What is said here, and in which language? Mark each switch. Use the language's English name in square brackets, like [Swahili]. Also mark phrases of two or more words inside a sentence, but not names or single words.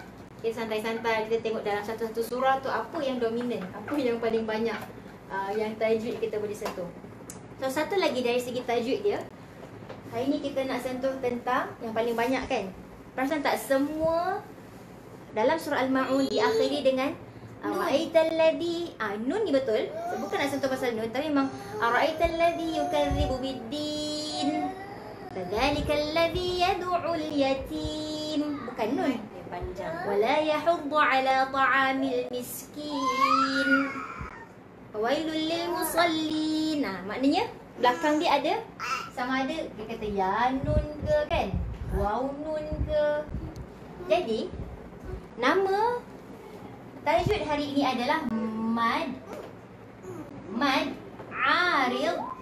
[Malay] Okay, santai-santai kita tengok dalam satu-satu surah tu apa yang dominan, apa yang paling banyak yang tajwid kita boleh sentuh. So satu lagi dari segi tajwid dia, hari ni kita nak sentuh tentang yang paling banyak kan. Perasan tak semua dalam surah Al-Ma'un diakhiri dengan [Arabic] أرأيت الذي, [Malay] nun ni betul. Bukan nak sentuh pasal nun, tapi memang [Arabic] أرأيت الذي يكذب بالدين. فذلك الذي يدع اليتيم. [Malay] Bukan nun. Panjang. [Arabic] ولا يحض على طعام المسكين. ويل للمصلين. [Malay] Maknanya belakang dia ada sama ada dia kata ya nun ke kan? Waw nun ke. Jadi nama tajwid hari ini adalah [Arabic] مد عارض.